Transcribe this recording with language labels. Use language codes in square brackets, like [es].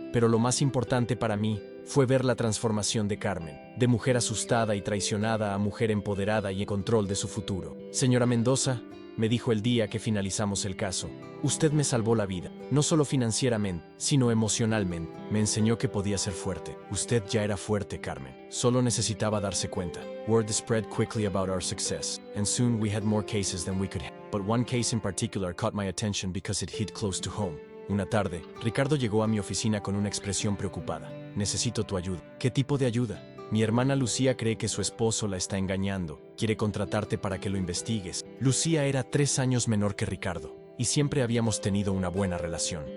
[es] Pero lo más importante para mí fue ver la transformación de Carmen, de mujer asustada y traicionada a mujer empoderada y en control de su futuro. Señora Mendoza, me dijo el día que finalizamos el caso, usted me salvó la vida, no solo financieramente, sino emocionalmente. Me enseñó que podía ser fuerte. Usted ya era fuerte, Carmen. Solo necesitaba darse cuenta. [en] Word spread quickly about our success, and soon we had more cases than we could handle. But one case in particular caught my attention because it hit close to home. [es] Una tarde, Ricardo llegó a mi oficina con una expresión preocupada. Necesito tu ayuda. ¿Qué tipo de ayuda? Mi hermana Lucía cree que su esposo la está engañando. Quiere contratarte para que lo investigues. Lucía era 3 años menor que Ricardo, y siempre habíamos tenido una buena relación.